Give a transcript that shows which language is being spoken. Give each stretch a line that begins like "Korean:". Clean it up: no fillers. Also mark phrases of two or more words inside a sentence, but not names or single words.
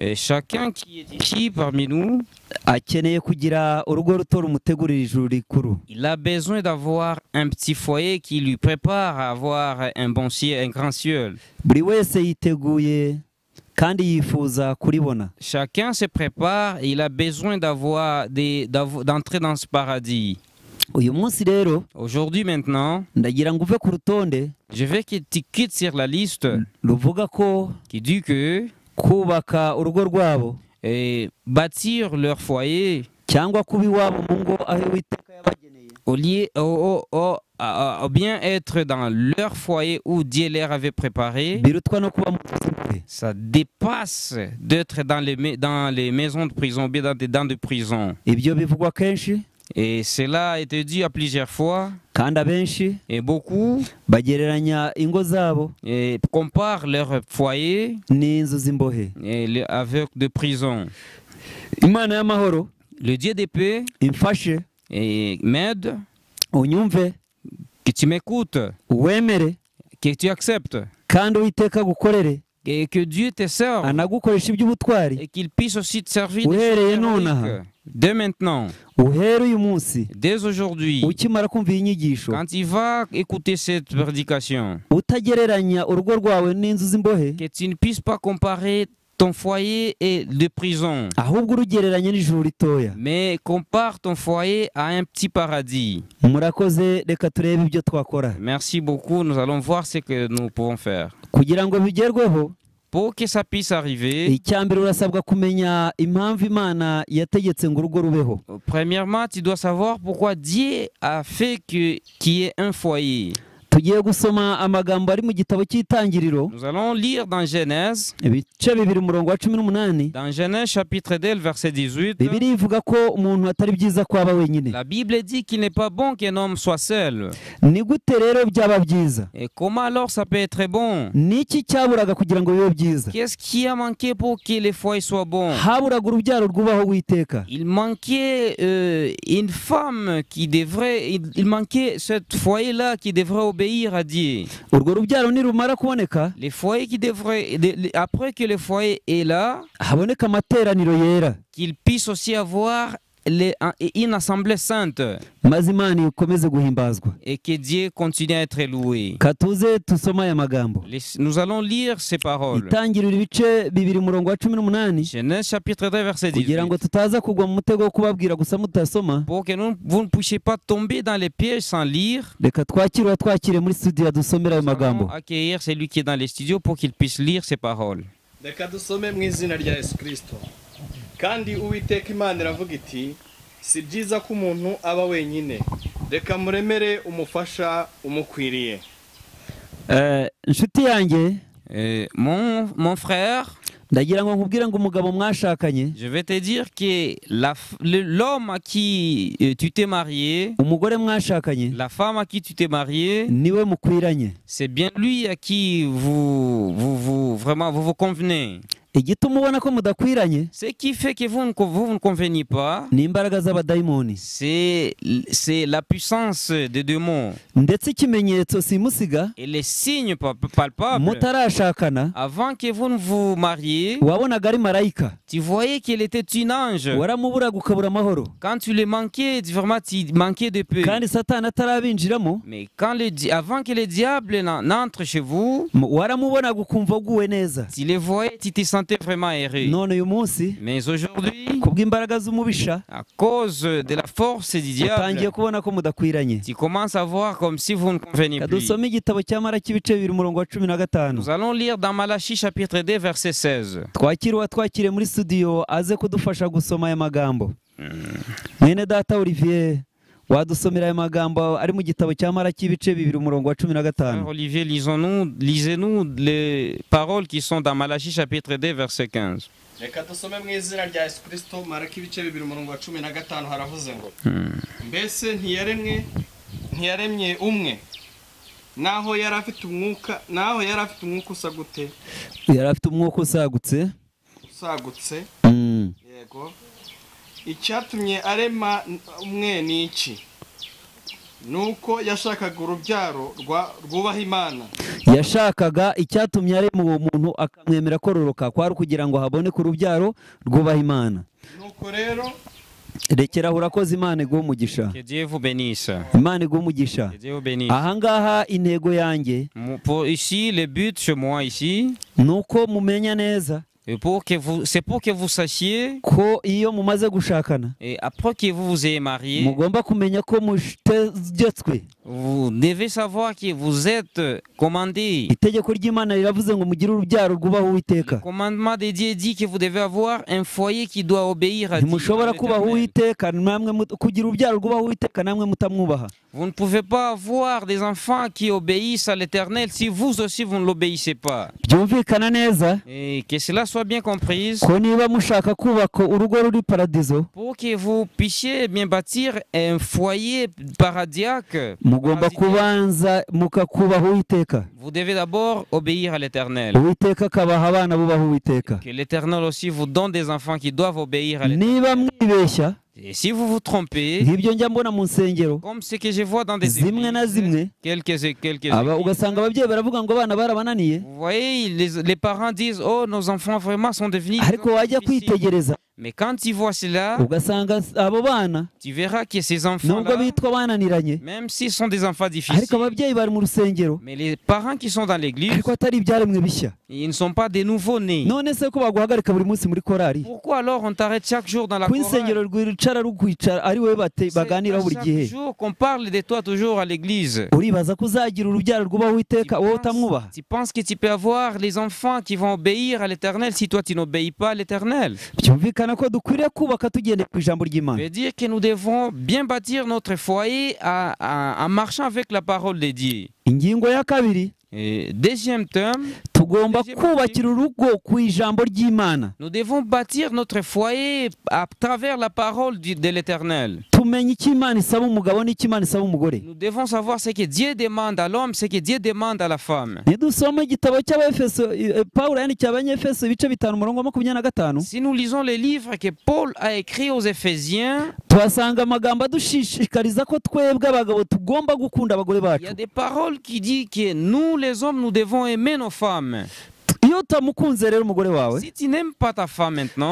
French: Et chacun qui est ici parmi nous,
Kinyarwanda: akeneye kugira urugo ruto rumutegurira ijuru rikuru.
French: il a besoin d'avoir un petit foyer qui lui prépare à avoir un bon ciel, un grand ciel.
Kinyarwanda: Buri wese yiteguye kandi yifuza kuribona.
French: Chacun se prépare et il a besoin d'entrer dans ce paradis.
Kinyarwanda: Uyu munsi rero
French: Aujourd'hui maintenant,
Kinyarwanda: ndagira ngo uve ku rutonde
French: je veux que tu quittes sur la liste
Kinyarwanda: ruvuga ko
French: qui dit que
Kinyarwanda: kubaka urugo rwabo
French: bâtir leur foyer
Kinyarwanda: cyangwa kuba iwabo mu ngo aho Uwiteka yabageneye
French: au lieu au bien être dans leur foyer où Dieu leur avait préparé,
Kinyarwanda: birutwa no kuba mu nzu.
French: ça dépasse d'être dans les maisons de prison, bien dans des prisons.
Kinyarwanda: Ibyo bivugwa kenshi
French: Et cela a été dit à plusieurs fois,
Kinyarwanda: kandi abenshi
French: et beaucoup
Kinyarwanda: bagereranya ingo zabo
French: comparent leur foyer
Kinyarwanda: n'inzu z'imbohe.
French: avec de prison.
Kinyarwanda: Imana y'amahoro
French: Le Dieu de paix
Kinyarwanda: imfashe
French: m'aide,
Kinyarwanda: unyumve
French: que tu m'écoutes,
Kinyarwanda: wemere
French: que tu acceptes,
Kinyarwanda: kandi Uwiteka gukorere
French: et que Dieu te serve,
Kinyarwanda: anagukoresha iby'ubutwari
French: et qu'il puisse aussi te servir
Kinyarwanda: uhereye nonaha,
French: dès maintenant,
Kinyarwanda: uhere uyu munsi
French: dès aujourd'hui.
Kinyarwanda: ukimara kumva iyi nyigisho
French: Quand tu vas écouter cette prédication,
Kinyarwanda: utagereranya urugo rwawe n'inzu z'imbohe,
French: que tu ne puisses pas comparer ton foyer et de prison,
Kinyarwanda: ahubwo urugereranye n'ijuru ritoya.
French: mais compare ton foyer à un petit paradis.
Kinyarwanda: Murakoze, reka turebe ibyo twakora
French: Merci beaucoup, nous allons voir ce que nous pouvons faire.
Kinyarwanda: kugira ngo bigerweho.
French: Pour que ça puisse arriver,
Kinyarwanda: Icyambere urasabwa kumenya impamvu Imana yategetse ngo urugo rubeho.
French: premièrement, tu dois savoir pourquoi Dieu a fait qu'il y ait un foyer.
Kinyarwanda: Tugiye gusoma amagambo ari mu gitabo cy'Itangiriro,
French: Nous allons lire dans Genèse,
Kinyarwanda: ibice bibiri umurongo wa 18.
French: dans Genèse chapitre 2, verset 18.
Kinyarwanda: Bibiliya ivuga ko umuntu atari byiza ko aba wenyine.
French: La Bible dit qu'il n'est pas bon qu'un homme soit seul.
Kinyarwanda: Ni gute rero byaba byiza?
French: Et comment alors ça peut être bon?
Kinyarwanda: Niki cyaburaga kugira ngo bibe byiza?
French: Qu'est-ce qui a manqué pour que les foyers soient bons?
Kinyarwanda: Haburaga urubyaro rwubaho Uwiteka.
French: Il manquait une femme qui devrait, il manquait ce foyer-là qui devrait obéir à Dieu.
Kinyarwanda: Urwo rubyaro nirumara kuboneka,
French: Les foyers qui devraient, après que le foyer est là,
Kinyarwanda: haboneka amateraniro yera,
French: qu'il puisse aussi avoir une assemblée sainte
Kinyarwanda: maze Imana ikomeze guhimbazwa.
French: et que Dieu continue à être loué.
Kinyarwanda: Katuze tusoma aya magambo.
French: Nous allons lire ces paroles.
Kinyarwanda: Itangiriro ibice bibiri umurongo wa 18,
French: Genèse chapitre 2 verset
Kinyarwanda: kugira ngo
French: 18.
Kinyarwanda: tutaza kugwa mu mutego wo kubabwira gusa mutasoma.
French: Pour que vous ne puissiez pas tomber dans les pièges sans lire,
Kinyarwanda: Reka twakire muri studio adusomera ayo
French: nous allons
Kinyarwanda: magambo.
French: accueillir celui qui est dans les studios pour qu'il puisse lire ces paroles.
Kinyarwanda: Reka dusome mu izina rya Yesu Kristo. Kandi Uwiteka Imana iravuga iti si byiza ko umuntu aba wenyine, reka muremere umufasha umukwiriye. Inshuti yanjye,
French: Mon frère,
Kinyarwanda: ndagira ngo nkubwire ngo umugabo mwashakanye,
French: je vais te dire que l'homme à qui tu t'es marié,
Kinyarwanda: umugore mwashakanye,
French: la femme à qui tu t'es marié,
Kinyarwanda: niwe mukwiranye.
French: c'est bien lui à qui vraiment vous convenez.
Kinyarwanda: Igituma ubona ko mudakwiranye
French: Ce qui fait que vous ne convenez pas,
Kinyarwanda: ni imbaraga z'abadayimoni,
French: c'est la puissance des démons
Kinyarwanda: ndetse ikimenyetso simusiga
French: et les signes palpables.
Kinyarwanda: mutarashakana
French: Avant que vous ne vous mariez,
Kinyarwanda: wabonaga ari marayika,
French: tu voyais qu'il était un ange.
Kinyarwanda: waramuburaga ukabura amahoro,
French: Quand tu le manquais, vraiment tu manquais de paix.
Kinyarwanda: kandi Satani atarabinjiramo
French: Mais avant que le diable n'entre chez vous,
Kinyarwanda: waramubonaga ukumva uguwe neza.
French: tu le voyais, tu te sentais vraiment heureux.
Kinyarwanda: None uyu munsi
French: Mais aujourd'hui,
Kinyarwanda: kubw'imbaraga z'umubisha
French: à cause de la force du
Kinyarwanda: utangiye
French: diable,
Kinyarwanda: kubona ko mudakwiranye.
French: tu commences à voir comme si vous ne conveniez plus.
Kinyarwanda: Kadusome igitabo cya Malaki ibice bibiri umurongo wa 15.
French: Nous allons lire dans Malachie chapitre 2 verset 16.
Kinyarwanda: Twakire muri studio aze kudufasha gusoma aya magambo. Mwene data Olivier wadusomera aya magambo ari mu gitabo cya Malaki ibice bibiri umurongo wa 15.
French: Frère Olivier, lisez-nous les paroles qui sont dans Malachie chapitre 2 verset 15.
Kinyarwanda: Reka dusome mu izina rya Yesu Kristo, Maraki ibice bibiri umurongo wa 15 haravuze ngo mbese ntiyaremye umwe naho yari afite umwuka usa gute? Yari afite umwuka usagutse. Yego. Icyatumye arema umwe ni iki? Nuko yashakaga urubyaro rwubaha Imana. yashakaga icyatumye arema uwo muntu akamwemera kororoka kwari kugira ngo haboneke urubyaro rwubaha Imana. nuko rero Rekeraho urakoze, Imana iguhe umugisha.
French: Que Dieu vous bénisse.
Kinyarwanda: Imana iguhe umugisha.
French: Que Dieu vous bénisse.
Kinyarwanda: Ahangaha intego yanjye
French: Pour ici, le but chez moi ici,
Kinyarwanda: nuko mumenya neza
French: c'est pour que vous sachiez,
Kinyarwanda: ko iyo mumaze gushakana
French: et après que vous vous ayez marié,
Kinyarwanda: mugomba kumenya ko mutegetswe.
French: vous devez savoir que vous êtes commandé.
Kinyarwanda: Itegeko ry'Imana riravuze ngo mugire urubyaro rwubaha
French: Le
Kinyarwanda: Uwiteka.
French: commandement de Dieu dit que vous devez avoir un foyer qui doit obéir à Dieu.
Kinyarwanda: Ntimushobora
French: à
Kinyarwanda: kubaha
French: l'Éternel.
Kinyarwanda: Uwiteka namwe kugira urubyaro rwubaha Uwiteka namwe mutamwubaha.
French: Vous ne pouvez pas avoir des enfants qui obéissent à l'Éternel si vous aussi vous ne l'obéissez pas.
Kinyarwanda: Byumvikana neza
French: Et que cela soit bien compris,
Kinyarwanda: ko niba mushaka kubaka urugo ruri paradizo
French: pour que vous puissiez bien bâtir un foyer paradisiaque.
Kinyarwanda: mugomba kubanza mukakubaha Uwiteka.
French: Vous devez d'abord obéir à l'Éternel.
Kinyarwanda: Uwiteka akabaha abana bubaha Uwiteka.
French: Que l'Éternel aussi vous donne des enfants qui doivent obéir à l'Éternel.
Kinyarwanda: Niba mwibeshya
French: Et si vous vous trompez,
Kinyarwanda: nk'ibyo njya mbona mu nsengero
French: comme ce que je vois dans des
Kinyarwanda: zimwe na zimwe,
French: quelques
Kinyarwanda: aba
French: églises,
Kinyarwanda: ugasanga ababyeyi baravuga ngo abana barabananiye,
French: vous voyez, les parents disent, oh, nos enfants vraiment sont devenus
Kinyarwanda: ariko wajya
French: difficiles.
Kinyarwanda: kwitegereza
French: Mais quand tu vois cela,
Kinyarwanda: ugasanga abo bana
French: tu verras que ces
Kinyarwanda: nubwo
French: enfants-là,
Kinyarwanda: bitwa bananiranye
French: même s'ils sont des enfants
Kinyarwanda: ariko
French: difficiles,
Kinyarwanda: ababyeyi bari mu rusengero
French: mais les parents qui sont dans l'église,
Kinyarwanda: ariko atari ibyaremwe bishya.
French: ils ne sont pas des nouveaux-nés.
Kinyarwanda: None se ko baguhagarika buri munsi muri korari
French: Pourquoi alors on t'arrête chaque jour dans la
Kinyarwanda: ku
French: chorale?
Kinyarwanda: insengero rwicara rukwicara ari wowe
French: C'est
Kinyarwanda: baganiraho
French: à
Kinyarwanda: buri
French: chaque
Kinyarwanda: gihe?
French: jour qu'on parle de toi toujours à l'église.
Kinyarwanda: Uribaza ko uzagira urubyaro rwubaha Uwiteka wowe utamwubaha?
French: Tu penses que tu peux avoir les enfants qui vont obéir à l'Éternel si toi tu n'obéis pas à l'Éternel?
Kinyarwanda: Byumvikana ko dukwiriye kubaka tugendeye ku ijambo ry'Imana.
French: veut dire que nous devons bien bâtir notre foyer en marchant avec la parole de Dieu.
Kinyarwanda: Ingingo ya kabiri,
French: Et deuxième terme,
Kinyarwanda: tugomba kubakira urugo ku ijambo ry'Imana.
French: nous devons bâtir notre foyer à travers la parole de l'Éternel.
Kinyarwanda: Tumenye icyo Imana isaba umugabo n'icyo Imana isaba umugore.
French: Nous devons savoir ce que Dieu demande à l'homme, ce que Dieu demande à la femme.
Kinyarwanda: Nidusoma igitabo cy'Abefeso, Pawulo yandikiye Abanyefeso ibice 5:25.
French: Si nous lisons les livres que Paul a écrits aux Éphésiens,
Kinyarwanda: Tuhasanga amagambo adushishikariza ko twebwe abagabo tugomba gukunda abagore
French: il y
Kinyarwanda: bacu.
French: a des paroles qui disent que nous, les hommes, nous devons aimer nos femmes.
Kinyarwanda: Iyo utamukunze rero umugore wawe,
French: Si tu n'aimes pas ta femme maintenant,